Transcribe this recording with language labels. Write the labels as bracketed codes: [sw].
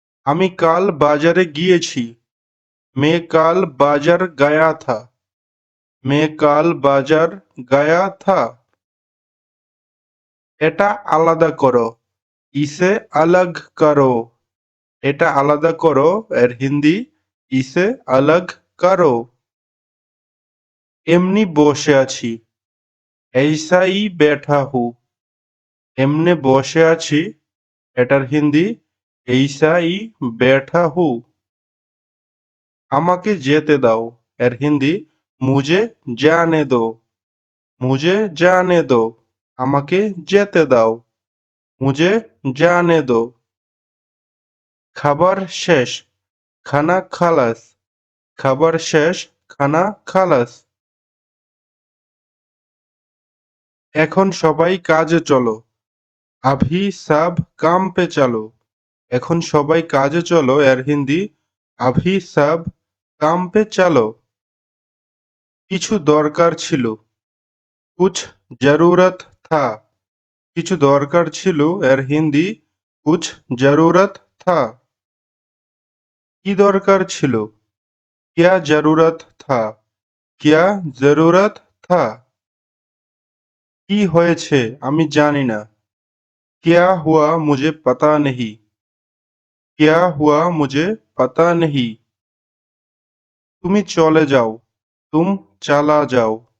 [bn] আমি কাল বাজারে গিয়েছি। [hi] मैं कल बाजार गया था। मैं कल बाजार गया था। [bn] এটা আলাদা করো। [hi] इसे अलग करो। [bn] এটা আলাদা করো এর হিন্দি [hi] इसे अलग करो। [bn] এমনি বসে আছি। [hi] ऐसा ही बैठा हूँ। [bn] এমনে বসে আছি এটার হিন্দি [hi] এইসা ই बैठा हूँ। [bn] আমাকে যেতে দাও এর হিন্দি [hi] মুঝে जाने दो। मुझे जाने दो। [bn] আমাকে যেতে দাও [hi] मुझे जाने दो। [bn] খাবার শেষ [hi] খানা খালাস। [bn] খাবার শেষ খানা খালাস। এখন সবাই কাজে চলো [hi] अभी सब काम पे चलो। [bn] এখন সবাই কাজে চলো এর হিন্দি [hi] अभी सब काम पे चलो। [bn] কিছু দরকার ছিল [hi] कुछ जरूरत था। [bn] কিছু দরকার ছিল এর হিন্দি [hi] कुछ जरूरत था। [bn] কি দরকার ছিল [hi] क्या जरूरत था। क्या जरूरत था। [bn] কি হয়েছে আমি জানি না [hi] क्या हुआ मुझे पता नहीं। क्या हुआ मुझे पता नहीं। [bn] তুমি চলে যাও [hi] तुम चला जाओ।